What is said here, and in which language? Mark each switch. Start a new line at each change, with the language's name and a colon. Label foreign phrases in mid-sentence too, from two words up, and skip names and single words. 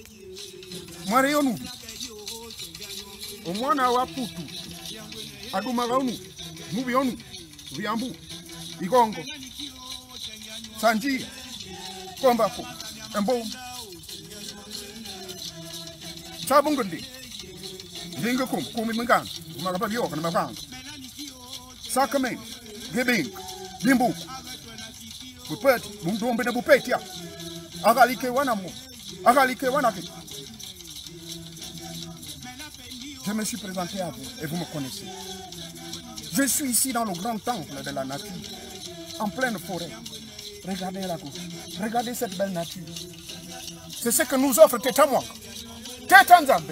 French: Moi, nous. Au moins, on a tout. Adumagaunu, Mubionu, Viambu, Igongo, Sanji, Kombako, Mbo, Sabungundi, Lingakum, Kumimangan, Marabio, and Mavan, Sakame, Gibing, Limbu, Pupet, Mundum de Bupetia, Agalike Wanamu, Agalike Wanaki. Je me suis présenté à vous et vous me connaissez. Je suis ici dans le grand temple de la nature, en pleine forêt. Regardez la gauche, regardez cette belle nature. C'est ce que nous offre Tetamouak, Tetanzambé.